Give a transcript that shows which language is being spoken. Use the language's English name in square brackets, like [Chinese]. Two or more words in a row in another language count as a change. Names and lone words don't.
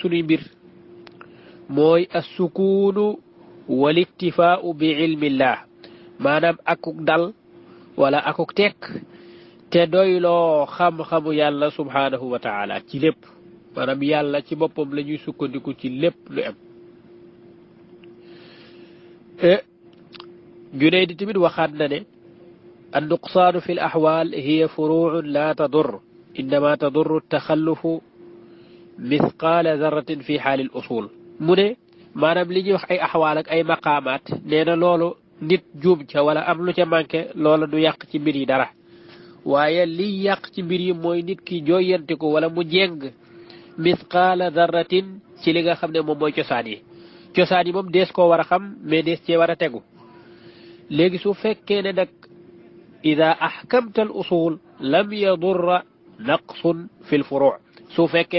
[Wolof] sunuy mbir mooy [Arabic] السكون والاكتفاء بعلم الله [Wolof] maanaam akuk dal wala akuk tekk te doyloo xam-xamu yàlla [Arabic] سبحانه وتعالى [Wolof] ci lépp maanaam yàlla ci boppam la ñuy sukkandiku ci lépp lu am Junayd tamit waxaat na ne [Arabic] النقصان في الأحوال هي فروع لا تضر إنما تضر التخلف مثقال ذرة في حال الأصول من [Wolof] maanaam li ñuy wax ay axwaal ak ay maqaamaat nee na loolu nit juum ca wala am lu ca manqué loola du yàq ci mbir yi dara waaye liy yàq ci mbir yi mooy nit ki jooyanti ko wala mu jeng [Arabic] مثقال ذرة [Wolof] ci li nga xam ne moom mooy cosaan yi moom dees koo war a xam mais dees cee war a tegu léegi su fekkee ne nag [Arabic] إذا أحكمت الأصول لم يضر نقص في الفروع [Wolof] su fekkee